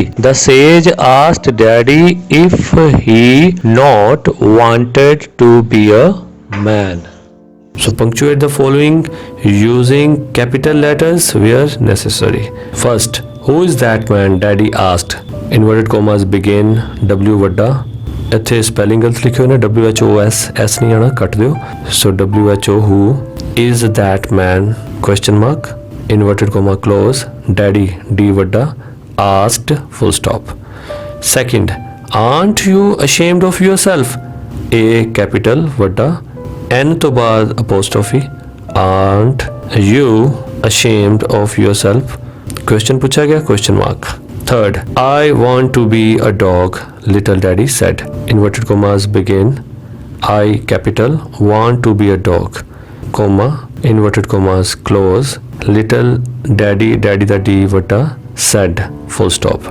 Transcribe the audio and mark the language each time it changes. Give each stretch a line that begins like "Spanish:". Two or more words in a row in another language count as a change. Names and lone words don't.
English: The sage asked Daddy if he not wanted to be a man. So punctuate the following using capital letters where necessary. First, who is that man? Daddy asked. Inverted commas begin.
Punjabi: W ਵੱਡਾ ਇੱਥੇ ਸਪੈਲਿੰਗ ਗਲਤ ਲਿਖਿਆ ਹੋਇਆ ਨਾ, WHOS S ਨਹੀਂ ਆਣਾ, ਕੱਟ ਦਿਓ.
English: So WHO, who is that man, question mark, inverted comma close, daddy D ਵੱਡਾ, asked full stop. Second, aren't you ashamed of yourself? A capital ਵੱਡਾ, N ਤੋਂ ਬਾਅਦ apostrophe, aren't you ashamed of yourself?
Hindi: Question पूछा गया,
English: question mark. Third, I want to be a dog, little daddy said. Inverted commas begin. I capital, want to be a dog, comma, inverted commas close, little daddy, daddy the D vata, said, full stop.